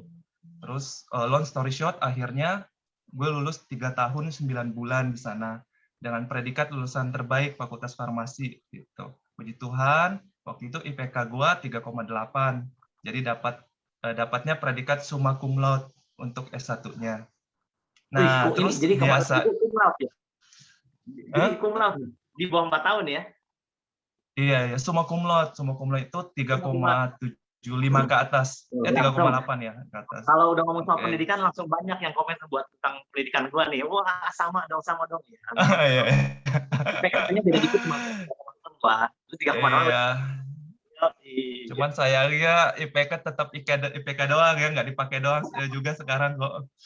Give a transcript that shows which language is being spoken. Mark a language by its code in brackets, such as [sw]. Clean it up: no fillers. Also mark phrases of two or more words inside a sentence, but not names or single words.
[id] Terus [en] long story short, [id] akhirnya gue lulus 3 tahun 9 bulan di sana dengan predikat lulusan terbaik Fakultas Farmasi gitu. Puji Tuhan, waktu itu IPK gue 3,8. Jadi dapatnya predikat [la] summa cum laude [id] untuk S1-nya. Nah, terus jadi biasa. itu [la] cum laude [id] ya? Jadi Hah? [la] cum laude [id] di bawah 4 tahun ya? Iya, ya, [la] summa cum laude. Summa cum laude [id] itu 3,75 ke atas. 3,8 ya ke atas. Kalau udah ngomong soal Oke. pendidikan, langsung banyak yang komen buat tentang pendidikan gua nih. Wah, sama dong. Ya. Iya. IPK-nya beda dikit sama teman-teman gua. Itu 3,8. Iya. Cuman sayangnya IPK tetap IPK doang ya, nggak dipakai doang juga sekarang kok.